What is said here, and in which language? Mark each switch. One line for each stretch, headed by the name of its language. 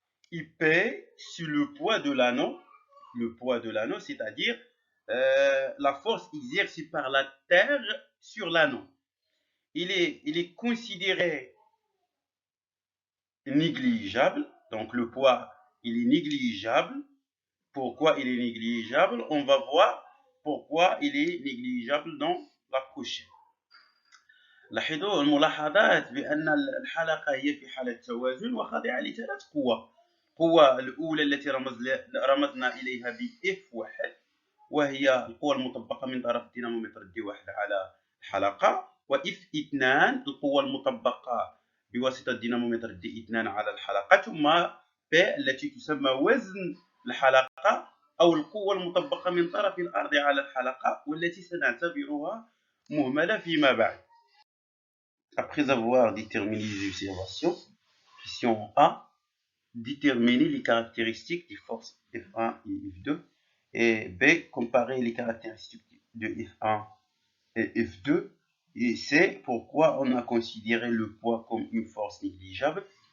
French: IP, c'est le poids de l'anneau. Le poids de l'anneau, c'est-à-dire la force exercée par la Terre sur l'anneau. Il est considéré négligeable. Donc le poids, il est négligeable. Pourquoi il est négligeable? On va voir pourquoi il est négligeable dans la prochaine.
Arabic: لاحظوا الملاحظات بأن الحلقة هي في حالة توازن وخاضعة لثلاث قوى. القوة الأولى التي رمزنا إليها ب F1 وهي القوة المطبقة من طرف الدينامومتر D1 على الحلقة، و F2 القوة المطبقة بواسطة الدينامومتر D2 على الحلقة، ثم P التي تسمى وزن الحلقة أو القوة المطبقة من طرف الأرض على الحلقة والتي سنعتبرها مهملة فيما بعد.
French: Après avoir déterminé les observations, question A, déterminer les caractéristiques des forces F1 et F2, et B, comparer les caractéristiques de F1 et F2, et C, pourquoi on a considéré le poids comme une force négligeable.